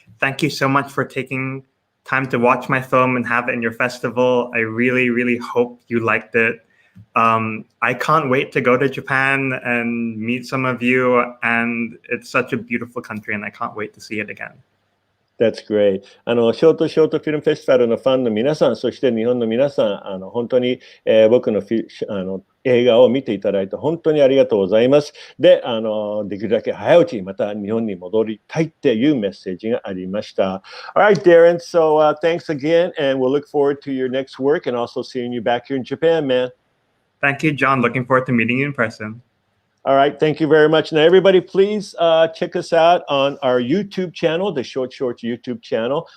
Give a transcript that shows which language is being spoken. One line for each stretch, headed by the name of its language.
English: Thank you so much for taking time to watch my film and have it in your festival. I really, really hope you liked it. I can't wait to go to Japan and meet some of you, and it's such a beautiful country, and I can't wait to see it again. That's great.
Japanese: ショートフィルムフェスティバルのファンの皆さん、そして日本の皆さん、本当に、僕の映画を見ていただいて本当にありがとうございます。で、できるだけ早いうちにまた日本に戻りたいっていうメッセージがありました。
English: Alright, Darren, so thanks again, and we'll look forward to your next work and also seeing you back here in Japan, man. Thank you, John. Looking forward to meeting you in person. All right, thank you very much. Now, everybody, please check us out on our YouTube channel, the Short Shorts YouTube channel.